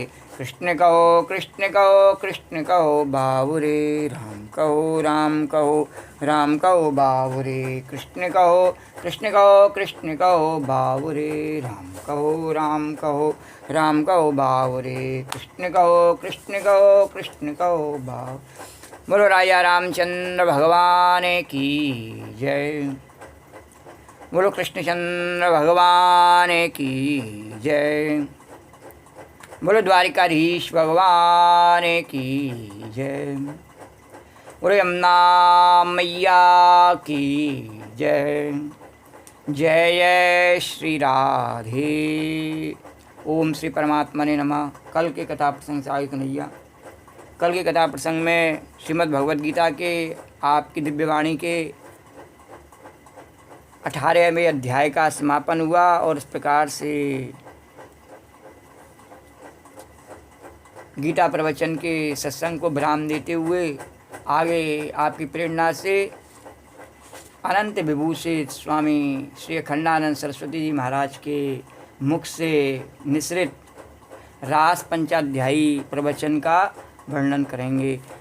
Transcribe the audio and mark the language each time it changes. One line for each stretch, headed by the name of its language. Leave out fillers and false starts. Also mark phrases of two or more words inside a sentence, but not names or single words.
Hindi: कृष्ण कहो कृष्ण कहो कृष्ण कहो बावरे। राम कहो राम कहो राम कहो बावरे। कृष्ण कहो कृष्ण कहो कृष्ण कहो बावरे। राम कहो राम कहो राम कहो बावरे। कृष्ण कहो कृष्ण कहो कृष्ण कहो बाव। बोलो राजा रामचंद्र भगवान की जय। बोलो कृष्णचंद्र भगवान की जय। बोलो द्वारिकाधीश भगवान की जय। बोलो यमुना मैया की जय। जय जय श्री राधे। ओम श्री परमात्मा ने नमः। कल के कथा प्रसंग से आगे कन्हैया। कल के कथा प्रसंग में श्रीमद् भगवद गीता के आपकी दिव्यवाणी के 18वें अध्याय का समापन हुआ और इस प्रकार से गीता प्रवचन के सत्संग को विराम देते हुए आगे आपकी प्रेरणा से अनंत विभूषित स्वामी श्री अखंडानंद सरस्वती जी महाराज के मुख से निसृत रास पंचाध्यायी प्रवचन का वर्णन करेंगे।